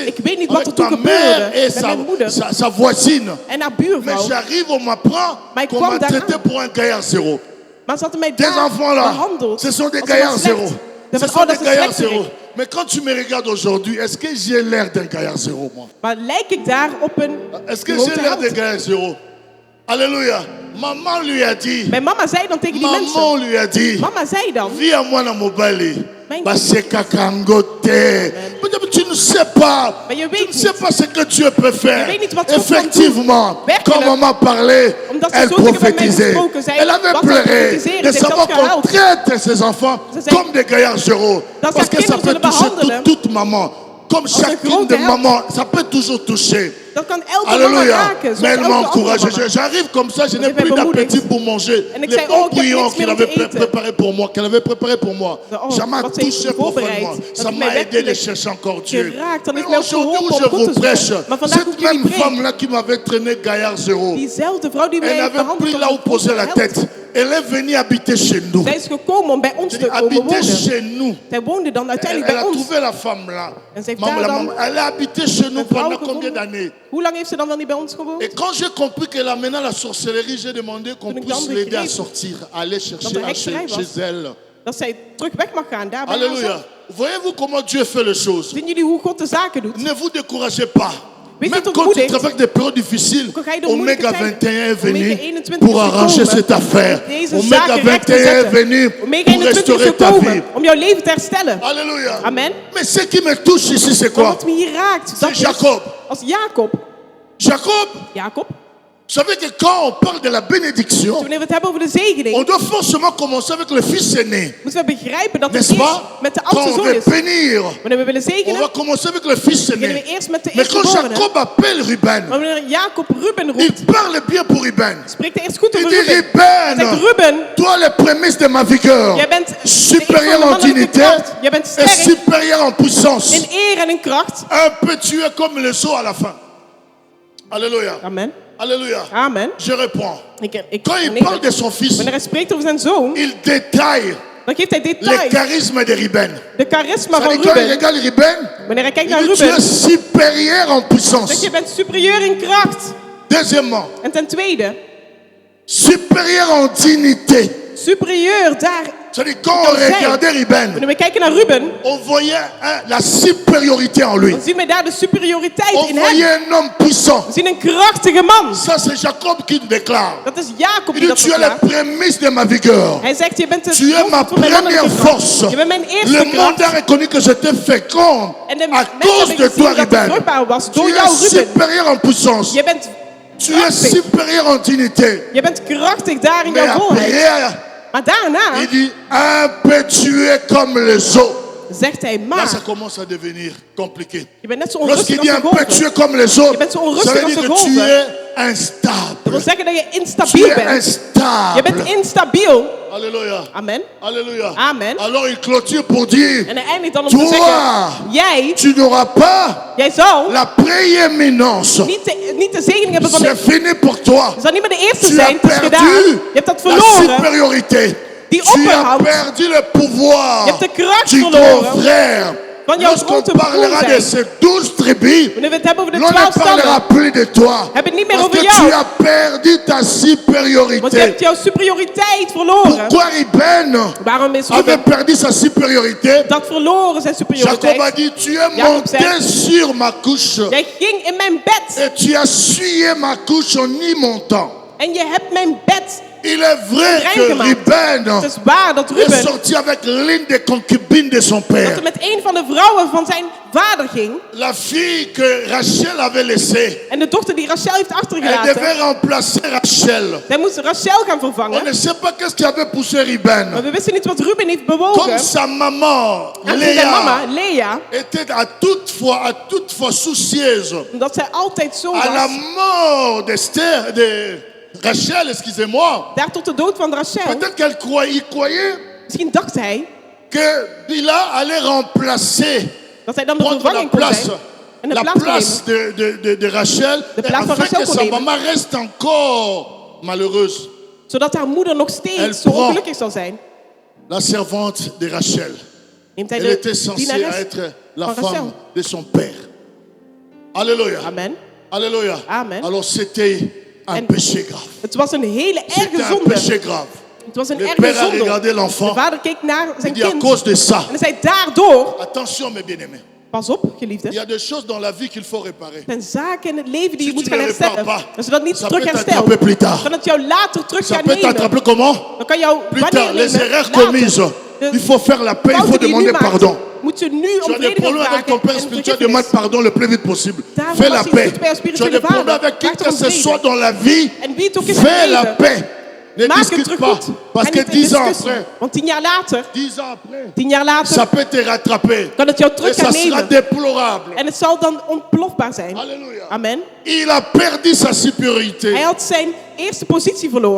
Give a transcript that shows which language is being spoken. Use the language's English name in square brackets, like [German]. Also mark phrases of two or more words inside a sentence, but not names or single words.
[Dutch] Ik weet niet wat er [French] avec [Dutch] toen [French] ma [Dutch] gebeurde [French] mère et [Dutch] met mijn moeder. [French] sa voisine. [Dutch] En haar [French] Mais [Dutch] buurvrouw. [French] j'arrive, on m'apprend [Dutch] Maar ik [French] qu'on [Dutch] kwam [French] m'a [Dutch] daaraan. [French] traité pour un gaillard zéro. [Dutch] Maar ze hadden mij [French] Tes [Dutch] daar [French] enfants-là, [Dutch] behandeld. [French] ce sont des [Dutch] als [French] gaillards [Dutch] iemand [French] zéro. [Dutch] slecht. [French] Ce [Dutch] Van, [French] sont [Dutch] oh, [French] des [Dutch] dat is een [French] gaillards [Dutch] slechterik. [French] zéro. Mais quand tu me regardes aujourd'hui, est-ce que j'ai l'air d'un gaillard zéro, moi? [Dutch] Maar lijk ik daar op een [French] Est-ce que [Dutch] grote [French] j'ai l'air d'un [Dutch] held? [French] gaillard zéro? Alléluia. Maman lui a dit, [Dutch] Mijn mama zei dan tegen die [French] maman [Dutch] mensen. [French] lui a dit, [Dutch] Mama zei dan. [French] viens à moi dans mon balai. [Dutch] Mijn- [Lingala] Baseka Kangote. [French] Mais tu ne sais pas. Mais je Tu [Dutch] weet [French] ne sais [Dutch] niet. [French] pas ce que Dieu peut faire. [Dutch] Je weet niet wat God kan [French] Effectivement, [Dutch] doen. Werkelijk. [French] quand maman parlait, [Dutch] Omdat ze [French] elle [Dutch] zo tegen mij [French] prophétisait. [Dutch] gesproken zei, [French] Elle avait [Dutch] wat ze [French] pleuré [Dutch] profetiseren. [French] de [Dutch] Ze heeft [French] savoir [Dutch] zelfs [French] qu'on [Dutch] gehuild. [French] traite ses enfants [Dutch] Ze zei, [French] comme des gaillards zéro. [Dutch] dat [French] Parce [Dutch] ze [French] que ça [Dutch] haar [French] peut [Dutch] kinderen [French] toucher [Dutch] zullen behandelen. [French] toute maman. Comme [Dutch] een [French] chacune [Dutch] grote [French] des [Dutch] held. [French] mamans, ça peut toujours toucher. [Dutch] Dat kan elke mama [French] Alléluia. [Dutch] raken. [French] Mais elle [Dutch] Zoals [French] m'a [Dutch] elke andere [French] encouragé. [Dutch] mama. [French] J'arrive comme ça, je n'ai [Dutch] heeft mij [French] plus [Dutch] bemoedigd. [French] d'appétit pour manger. [Dutch] En ik [French] Les [Dutch] zei, [French] bons [Dutch] oh, ik heb [French] bouillons [Dutch] niks [French] qu'il [Dutch] meer om [French] avait [Dutch] te eten. [French] préparé pour moi, qu'elle avait préparé pour moi. [Dutch] Oh, [French] Ça m'a [Dutch] wat ze heeft [French] touché [Dutch] voorbereid. [French] profondément. [Dutch] Dat [French] Ça [Dutch] heeft mij [French] m'a aidé de [Dutch] werkelijk [French] chercher encore Dieu. [Dutch] geraakt. Dan [French] Mais [Dutch] heeft mij ook [French] aujourd'hui où [Dutch] geholpen [French] je [Dutch] om God [French] vous [Dutch] te [French] prêche, [Dutch] zoeken. Maar vandaag hoe [French] cette [Dutch] ik jullie [French] même [Dutch] preek, [French] femme-là qui m'avait traîné gaillard zéro, [Dutch] diezelfde vrouw die mij [French] elle [Dutch] heeft [French] n'avait [Dutch] behandeld [French] plus là où [Dutch] als een [French] poser la [Dutch] held. [French] tête. Elle est venue habiter chez nous. [Dutch] Zij is gekomen om bij ons [French] Je [Dutch] te [French] dis, [Dutch] komen [French] habiter [Dutch] wonen. [French] chez nous. [Dutch] Zij woonde dan [French] Elle, [Dutch] uiteindelijk [French] elle [Dutch] bij [French] a [Dutch] ons. [French] trouvé la femme là. [Dutch] En ze heeft [French] Maman, [Dutch] daar [French] la [Dutch] dan [French] maman, elle a habité chez nous [Dutch] een vrouw [French] pendant combien [Dutch] gevonden. [French] d'années? [Dutch] Hoe lang heeft ze dan wel niet bij ons gewoond? [French] Et quand j'ai compris qu'elle amenait la sorcellerie, j'ai demandé qu'on [Dutch] Toen ik [French] puisse [Dutch] dan [French] l'aider à [Dutch] begreep [French] sortir, à aller chercher [Dutch] dat er [French] là [Dutch] hekserij was. [French] chez elle. [Dutch] Dat zij terug weg mag gaan, daar bij [French] Alléluia. [Dutch] haarzelf. [French] Voyez-vous comment Dieu fait les choses? [Dutch] Zien jullie hoe God de zaken doet? [French] Ne vous découragez pas. [Dutch] Weet je [French] Même [Dutch] wat [French] quand tu [Dutch] ontmoedigt? [French] traverses des périodes difficiles, [Dutch] Ook al ga je door moeilijke [French] Omega [Dutch] tijden. [French] 21 est venu [Dutch] Omega 21 [French] pour [Dutch] is [French] arranger [Dutch] gekomen [French] cette affaire. [Dutch] om deze [French] Omega [Dutch] zaken recht te [French] 21 est [Dutch] zetten. [French] venu [Dutch] Omega [French] pour [Dutch] 21 is [French] restaurer ta vie. [Dutch] gekomen om jouw leven te herstellen. [French] Alléluia. Amen. Mais ce qui me touche ici, c'est [Dutch] Maar [French] quoi? [Dutch] wat me hier raakt, dat is [French] Jacob. [Dutch] als Jacob. [French] Jacob, vous savez que quand on parle de la bénédiction, [Dutch] Wanneer we het hebben over de zegening, [French] on doit forcément commencer avec le fils aîné. [Dutch] moeten we begrijpen dat het [French] N'est-ce [Dutch] eerst [French] pas? [Dutch] met de [French] Quand [Dutch] oudste [French] on [Dutch] zoon [French] veut [Dutch] is. [French] bénir, [Dutch] Wanneer we willen [French] on [Dutch] zegenen, [French] va commencer avec le fils [Dutch] beginnen [French] aîné. [Dutch] we eerst met de [French] Mais quand [Dutch] eerstgeborene. [French] Jacob appelle Ruben, [Dutch] Maar wanneer Jacob Ruben [French] il [Dutch] roept, [French] parle bien pour Ruben. [Dutch] spreekt hij eerst goed [French] Il [Dutch] over [French] dit [Dutch] Ruben. Hij zegt, [French] Ruben, [Dutch] Ruben, [French] toi les prémices de ma vigueur, [Dutch] jij bent [French] supérieur [Dutch] de [French] en [Dutch] mannelijke [French] dignité [Dutch] kracht. Jij bent [French] et [Dutch] sterk [French] supérieur en puissance. [Dutch] in eer en in kracht. [French] Un peu tu es comme le sceau à la fin. Alléluia. Amen. Alléluia. Amen. Je réponds. [Dutch] Ik [French] Quand il [Dutch] nee, [French] parle de son fils, [Dutch] wanneer hij spreekt over zijn zoon, [French] il détaille [Dutch] dan geeft hij [French] le [Dutch] details. [French] charisme de Ruben. [Dutch] De charisma van [French] C'est-à-dire, quand il [Dutch] Ruben. [French] regarde Ruben, [Dutch] Wanneer hij kijkt [French] il [Dutch] naar [French] dit tu [Dutch] Ruben, [French] es supérieur en [Dutch] zegt [French] puissance. [Dutch] je bent superieur in kracht. [French] Deuxièmement, [Dutch] En ten tweede, [French] supérieur en dignité. [Dutch] superieur daar [French] C'est-à-dire, quand on regardait Ruben, [Dutch] Wanneer we kijken naar Ruben, [French] on voyait la supériorité en lui. [Dutch] dan zien we daar de superioriteit [French] On [Dutch] in [French] voyait [Dutch] hem. [French] un homme puissant. [Dutch] We zien een krachtige man. [French] Ça, c'est Jacob qui déclare. [Dutch] Dat is Jacob [French] Il [Dutch] die [French] dit, [Dutch] dat [French] tu es la [Dutch] verklaart. [French] prémisse de ma vigueur. [Dutch] Hij zegt, je bent de [French] Tu es ma [Dutch] grond van mijn [French] première [Dutch] mannelijke kracht. [French] force. [Dutch] Je bent mijn [French] Le [Dutch] eerste [French] monde [Dutch] kracht. [French] a reconnu que j'étais fécond [Dutch] En de [French] à [Dutch] mensen [French] cause [Dutch] hebben [French] de [Dutch] gezien [French] toi, [Dutch] dat het [French] Ruben. [Dutch] vruchtbaar was [French] Tu [Dutch] door jou, [French] es [Dutch] Ruben. [French] supérieur en puissance. [Dutch] Je bent [French] Tu es [Dutch] krachtig. [French] supérieur en dignité. [Dutch] Je bent krachtig daar in [French] Mais [Dutch] jouw volheid. [French] après, [Dutch] Maar daarna [French] il dit impétueux comme les eaux. [Dutch] zegt hij, [French] Là, [Dutch] maar [French] ça commence à devenir compliqué. [Dutch] je bent net zo onrustig [French] Lorsqu'il [Dutch] als [French] dit [Dutch] de golven. [French] impétueux comme les eaux, [Dutch] Je bent zo [French] ça [Dutch] onrustig [French] veut [Dutch] als [French] dire [Dutch] de [French] que tu [Dutch] golven. [French] es [Dutch] Dat wil [French] instable. [Dutch] zeggen dat je [French] Tu [Dutch] instabiel [French] es [Dutch] bent. Je [French] instable. [Dutch] bent instabiel. [French] Alléluia. Amen. Alléluia. Amen. Alors il clôture pour dire, [Dutch] En hij eindigt dan om te [French] toi, [Dutch] zeggen, jij [French] tu n'auras pas [Dutch] Jij zal [French] la prééminence. [Dutch] niet de zegening hebben van [French] C'est [Dutch] de... [French] fini pour toi. [Dutch] Je zal niet meer de eerste [French] Tu [Dutch] zijn, [French] as [Dutch] het is gedaan. [French] perdu [Dutch] Je hebt dat [French] la [Dutch] verloren. [French] supériorité. [Dutch] Die [French] Tu as [Dutch] opperhand. [French] perdu le pouvoir [Dutch] Je hebt de kracht [French] du grand [Dutch] verloren. [French] frère. [Dutch] Van jouw [French] Lorsqu'on [Dutch] grote broer [French] parlera de [Dutch] zijn. [French] ces 12 tribus, [Dutch] Wanneer we het hebben over de [French] l'on ne [Dutch] 12 [French] parlera [Dutch] stammen, [French] plus de toi. [Dutch] hebben we het niet meer [French] Parce [Dutch] over [French] que tu [Dutch] jou. [French] as perdu ta [Dutch] Want je [French] supériorité. [Dutch] hebt jouw superioriteit verloren. [French] Pourquoi Ruben [Dutch] Waarom is [French] avait [Dutch] Ruben [French] perdu sa supériorité? [Dutch] dat verloren, zijn [French] Jacob a [Dutch] superioriteit? [French] dit, tu es [Dutch] Jacob [French] monté [Dutch] zei, [French] sur ma couche [Dutch] jij ging in mijn bed [French] et tu as souillé ma couche en y montant. [Dutch] en je hebt mijn bed. [French] Il est vrai [Dutch] Rein [French] que [Dutch] gemaakt. [French] Ruben [Dutch] Het is waar dat [French] est [Dutch] Ruben [French] sorti avec l'une des concubines de son [Dutch] dat [French] père. [Dutch] er met een van de vrouwen van zijn vader ging. [French] La fille que Rachel avait laissée. [Dutch] En de dochter die Rachel heeft [French] Elle [Dutch] achtergelaten. [French] devait remplacer Rachel. [Dutch] Zij moest Rachel gaan [French] On [Dutch] vervangen. [French] ne sait pas qu'est-ce qui avait poussé [Dutch] Maar [French] Ruben. [Dutch] we wisten niet wat Ruben heeft [French] Comme [Dutch] bewogen. [French] sa maman, [Dutch] En zijn mama, [French] Léa, [Dutch] Lea, [French] était à toute fois soucieuse [Dutch] omdat zij altijd zo [French] à la [Dutch] was. [French] mort d'Esther, de Rachel, excusez-moi. [Dutch] Daar tot de dood van Rachel. [French] Peut-être qu'elle croyait, il croyait [Dutch] Misschien dacht hij [French] que Bila allait remplacer, [Dutch] dat hij dan de [French] prendre la [Dutch] vervanging kon [French] place, [Dutch] zijn. En de [French] la [Dutch] plaats kon [French] place [Dutch] nemen. [French] de Rachel, [Dutch] De plaats van [French] afin [Dutch] Rachel [French] que [Dutch] kon [French] sa [Dutch] nemen. [French] maman reste encore malheureuse. [Dutch] Zodat haar moeder nog [French] Elle [Dutch] steeds zo [French] prend. [Dutch] ongelukkig zal zijn. [French] La servante de Rachel. [Dutch] Neemt hij [French] Elle était [Dutch] de [French] censée [Dutch] dienares [French] être la [Dutch] van [French] femme [Dutch] Rachel. [French] de son père. Alléluia. Amen. Alléluia. Amen. Alors c'était un [Dutch] En [French] péché grave. [Dutch] het was een hele erge [French] C'était un [Dutch] zonde. [French] péché grave. [Dutch] Het was een [French] Le [Dutch] erge [French] père a [Dutch] zonde. [French] regardé [Dutch] De [French] l'enfant. [Dutch] vader keek naar [French] Il zijn dit à [Dutch] kind. [French] cause de ça. [Dutch] En hij zei daardoor, [French] Attention mes bien-aimés. [Dutch] pas op [French] Il [Dutch] geliefde. [French] y a des choses dans la vie qu'il faut réparer. [Dutch] Er zijn zaken in het leven die [French] Si [Dutch] je moet [French] tu [Dutch] gaan [French] ne répares [Dutch] herstellen. [French] pas, [Dutch] Als je dat niet [French] ça [Dutch] terug [French] peut [Dutch] herstelt, [French] t'attraper plus tard. [Dutch] kan het jou later terug [French] Ça [Dutch] gaan [French] peut [Dutch] nemen. [French] t'attraper comment? [Dutch] Dan kan jou [French] Plus [Dutch] wanneer [French] tard, les [Dutch] nemen? [French] erreurs [Dutch] Later. [French] commises. [Dutch] De [French] Il faut faire la paix, il faut [Dutch] fouten die je nu [French] demander [Dutch] maakt, [French] pardon. [Dutch] moet je nu [French] Tu [Dutch] om [French] as des [Dutch] vrede gaan [French] problèmes avec ton [Dutch] vragen [French] père [Dutch] en [French] spirituel, [Dutch] vergiffenis. [French] demande pardon le plus vite possible. [Dutch] Daarom [French] Fais la [Dutch] als je [French] paix. [Dutch] zoekt bij jouw [French] Tu as des [Dutch] spirituele [French] problèmes [Dutch] vader, [French] avec qui [Dutch] maak [French] que [Dutch] er een [French] ce [Dutch] vrede. [French] soit dans la vie. [Dutch] En wie het ook is in het [French] Fais la [Dutch] leven, [French] paix. Ne [Dutch] maak het [French] discute [Dutch] terug [French] pas. [Dutch] goed. [French] Parce [Dutch] Ga [French] que [Dutch] niet in [French] 10 ans [Dutch] discussie. [French] après, [Dutch] Want 10 jaar later, [French] 10 ans après, [Dutch] 10 jaar later, [French] ça peut te rattraper. [Dutch] kan het jou [French] Et [Dutch] terug [French] ça [Dutch] gaan [French] sera [Dutch] nemen. [French] déplorable. [Dutch] En het zal dan ontplofbaar zijn. [French] Alléluia. Amen. Il a perdu sa supériorité. [Dutch] Hij had zijn eerste positie verloren.